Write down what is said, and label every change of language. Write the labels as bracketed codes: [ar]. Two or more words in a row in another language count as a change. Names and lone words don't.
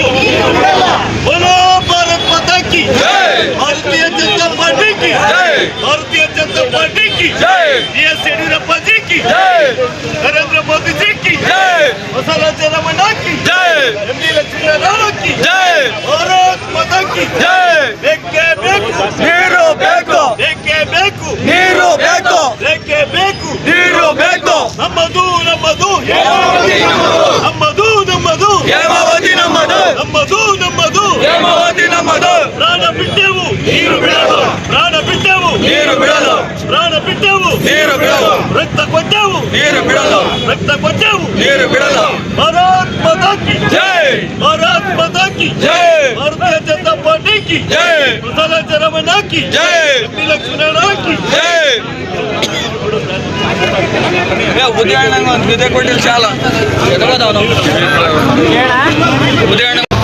[hi] बोलो भारत माता की जय, भारतीय जनता पार्टी की जय, भारतीय जनता पार्टी की जय, बीएस येडियुरप्पा जी की जय, नरेंद्र मोदी जी की जय, मसाला जयरामಣ್ಣ की जय, एमडी लक्ष्मीनारायण की जय, भारत माता की जय. [kn] ಬೇಕೇ ಬೇಕು ನೀರು ಬೇಕು, ಬೇಕೇ ಬೇಕು ನೀರು ಬೇಕು, ಬೇಕೇ ಬೇಕು ನೀರು ಬೇಕು. ನಮ್ಮದು ನಮ್ಮದು ಹೇಮಾವತಿ ನಮ್ಮದು, ನಮ್ಮದು ನಮ್ಮದು ಹೇಮಾವತಿ ನಮ್ಮದು, ನಮ್ಮದು ನಮ್ಮದು ಹೇಮಾವತಿ ನಮ್ಮದು. ಪ್ರಾಣ ಬಿಟ್ಟೆವು ನೀರು ಬಿಡಲು, ಪ್ರಾಣ ಬಿಟ್ಟೆವು ನೀರು ಬಿಡಲು, ಪ್ರಾಣ ಬಿಟ್ಟೆವು ನೀರು ಬಿಡಲು, ರಕ್ತ ಕೊಟ್ಟೆವು ನೀರು ಬಿಡಲು, ರಕ್ತ ಕೊಟ್ಟೆವು ನೀರು ಬಿಡಲು. [hi] भारत माता की जय, भारत माता की जय, भारतीय जनता पार्टी की जय, मसाला जयरामಣ್ಣ की जय, एमडी लक्ष्मीनारायण की जय. [kn] ಉದಯಣ್ಣ ಒಂದು ವಿದೆ ಕೊಟ್ಟಿಲ್ಲ ಚಾಲ ಎದಗದವನು ಉದಯಣ್ಣ.